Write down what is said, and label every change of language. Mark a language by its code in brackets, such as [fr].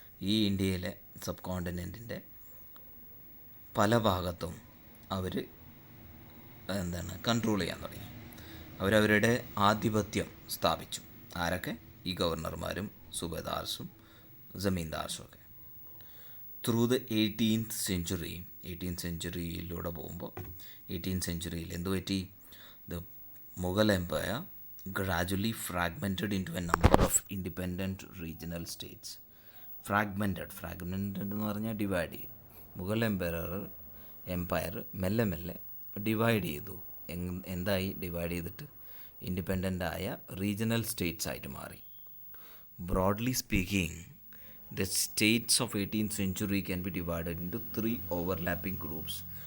[ml] ഈ ഇന്ത്യയിലെ സബ് കോണ്ടിനെൻറ്റിൻ്റെ പല ഭാഗത്തും അവർ കൺട്രോൾ ചെയ്യാൻ തുടങ്ങി. അവരവരുടെ ആധിപത്യം സ്ഥാപിച്ചു. ആരൊക്കെ? ഈ ഗവർണർമാരും സുബേദാർസും ജമീന്ദാർസും ഒക്കെ. ത്രൂ ദ 18th സെഞ്ച്വറിയിലൂടെ പോകുമ്പോൾ 18th സെഞ്ച്വറിയിൽ എന്തു പറ്റി? [en] The Mughal empire gradually fragmented into a number of independent regional states. [ml] Fragmented എന്ന് പറഞ്ഞാൽ ഡിവൈഡ് ചെയ്തു. മുഗൾ എംപയർ മെല്ലെ ഡിവൈഡ് ചെയ്തു. എന്തായി ഡിവൈഡ് ചെയ്തിട്ട്? ഇൻഡിപെൻഡൻ്റ് ആയ റീജിയണൽ സ്റ്റേറ്റ്സ് ആയിട്ട് മാറി. [en] Broadly speaking, the states of 18th century can be divided into 3 overlapping groups.